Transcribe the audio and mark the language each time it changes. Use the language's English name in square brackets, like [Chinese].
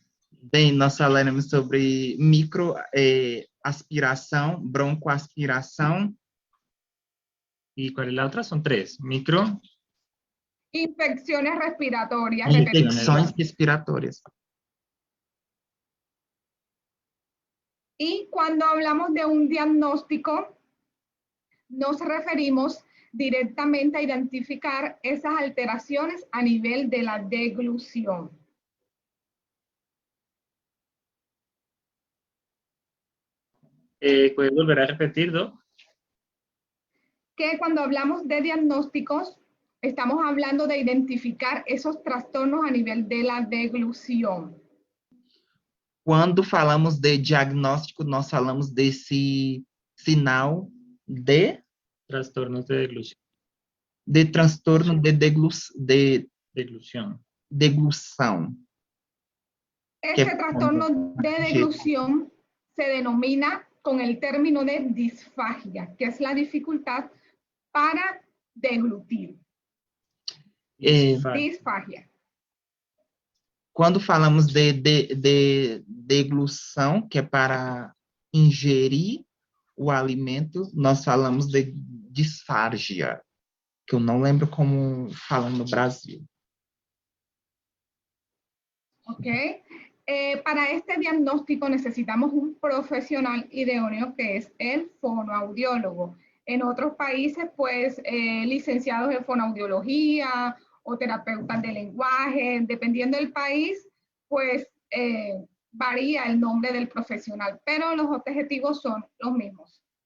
[Portuguese] Bem, nós falaremos sobre microaspiração, broncoaspiração. [Spanish] ¿Y cuál es la otra? Son 3. Micro. Infecciones respiratorias. [Portuguese] Infecções respiratórias. [Spanish] Y cuando hablamos de un diagnóstico, nos referimos directamente a identificar esas alteraciones a nivel de la deglución. ¿Puedes volver a repetir, Doc? Que cuando hablamos de diagnósticos, estamos hablando de identificar esos trastornos a nivel de la deglución. [Portuguese] Quando falamos de diagnóstico, nós falamos desse sinal de [Spanish] trastornos de deglución. [Portuguese] De transtorno de [Spanish] deglución. [Portuguese] Deglução. [Spanish] Este trastorno de deglución se denomina con el término de disfagia, que es la dificultad para deglutir. Disfagia. [Portuguese] Quando falamos de deglução, que é para ingerir o alimento, nós falamos de disfagia, que eu não lembro como falam no Brasil. Ok. [Spanish] Para este diagnóstico necesitamos un profesional idóneo que es el fonoaudiólogo. En otros países, pues, licenciados en fonoaudiología o terapeutas de lenguaje, dependiendo del país, pues varía el nombre del profesional, pero los objetivos son los mismos.